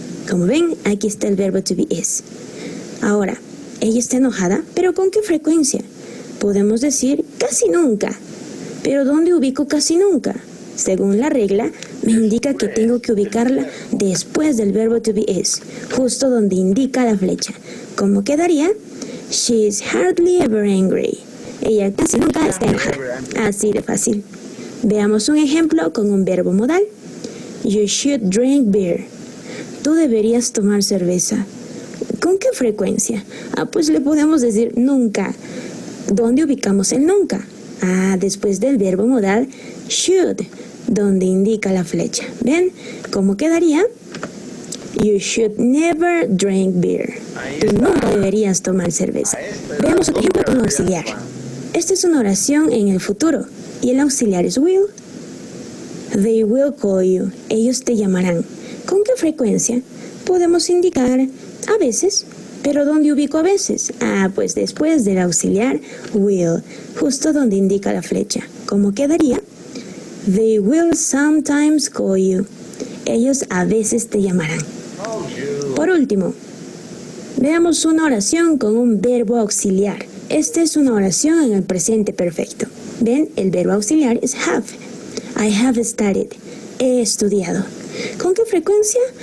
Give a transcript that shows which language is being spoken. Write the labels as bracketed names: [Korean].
[Spanish] Como ven, aquí está el verbo to be is. Ahora, ella está enojada, pero ¿con qué frecuencia? Podemos decir casi nunca. ¿Pero dónde ubico casi nunca? Según la regla, me indica que tengo que ubicarla después del verbo to be is, justo donde indica la flecha. ¿Cómo quedaría? [English] She is hardly ever angry. [Spanish] Ella casi nunca está enojada. Así de fácil. Veamos un ejemplo con un verbo modal. [English] You should drink beer. [Spanish] Tú deberías tomar cerveza. ¿Con qué frecuencia? Pues le podemos decir nunca. ¿Dónde ubicamos el nunca? Después del verbo modal should, donde indica la flecha. ¿Ven? ¿Cómo quedaría? [English] You should never drink beer. [Spanish] Tú nunca deberías tomar cerveza. Veamos otro ejemplo con auxiliar. Esta es una oración en el futuro y el auxiliar es will. [English] They will call you. [Spanish] Ellos te llamarán. ¿Con qué frecuencia? Podemos indicar a veces. ¿Pero dónde ubico a veces? Ah, pues después del auxiliar will, justo donde indica la flecha. ¿Cómo quedaría? [English] They will sometimes call you. [Spanish] Ellos a veces te llamarán. Por último, veamos una oración con un verbo auxiliar. Esta es una oración en el presente perfecto. ¿Ven? El verbo auxiliar es have. [English] I have studied. [Spanish] He estudiado. ¿Con qué frecuencia?